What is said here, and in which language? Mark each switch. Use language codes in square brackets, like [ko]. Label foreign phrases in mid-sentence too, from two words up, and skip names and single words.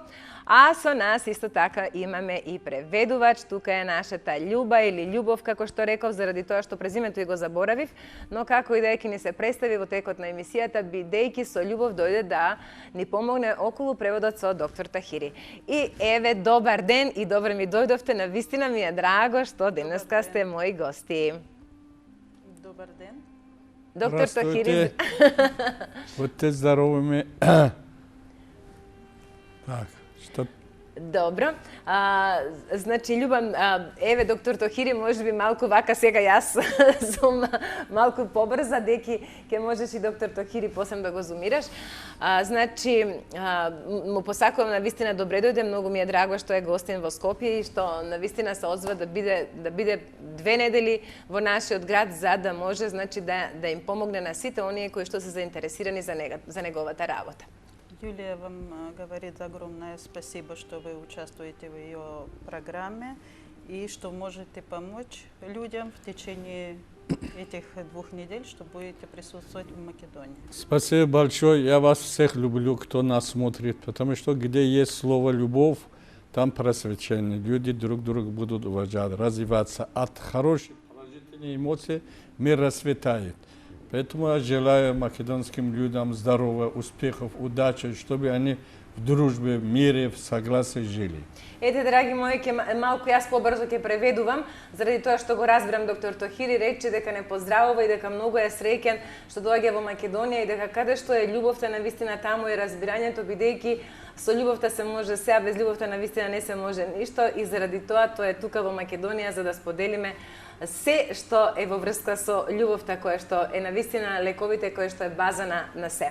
[mk] А со нас исто така имаме и преведувач, тука е нашата Љуба или Љубов, како што реков, заради тоа што презимето и го заборавив, но како и да ќе ни се представи во текот на емисијата, бидејќи со љубов дојде да ни помогне околу преводот со доктор Тохири. И еве, добар ден и добро ми дојдовте, на вистина ми е драго што денеска сте мои гости. Добар ден. Доктор Тохири. [uk] Будьте здоровими. Так, [mk] што? Добро. Значи, Љубам, еве, доктор Тохири, може би малку вака сега јас сум малку побрза, деки ќе можеш и доктор Тохири посебно да го зумираш. Значи, му посакувам на вистина добре дојде, многу ми е драго што е гостин во Скопје и што на вистина се озва да биде 2 недели во нашиот град, за да може значи да им помогне на сите оние кои што се заинтересирани за неговата работа. [ru] Юлия вам говорит огромное спасибо, что вы участвуете в ее программе и что можете помочь людям в течение этих 2 недель, что будете присутствовать в Македонии. Спасибо большое. Я вас всех люблю, кто нас смотрит, потому что где есть слово «любовь», там просвещение. Люди друг друга будут уважать, развиваться. От хороших положительных эмоций мир расцветает. Поэтому я желаю македонским людям здоровья, успехов, удачи, чтобы они в дружбе, в мире, в согласии жили. [mk] Ете, драги мои, малку јас побрзо ќе преведувам, заради тоа што го разбирам доктор Тохири, рече дека не поздравува и дека многу е среќен што доаѓа во Македонија и дека каде што е љубовта на вистина таму е разбирањето, бидејќи со љубовта се може се, а без љубовта на вистина не се може ништо и заради тоа тој е тука во Македонија за да споделиме се што е во врска со љубовта која што е на вистина лековите која што е база на се.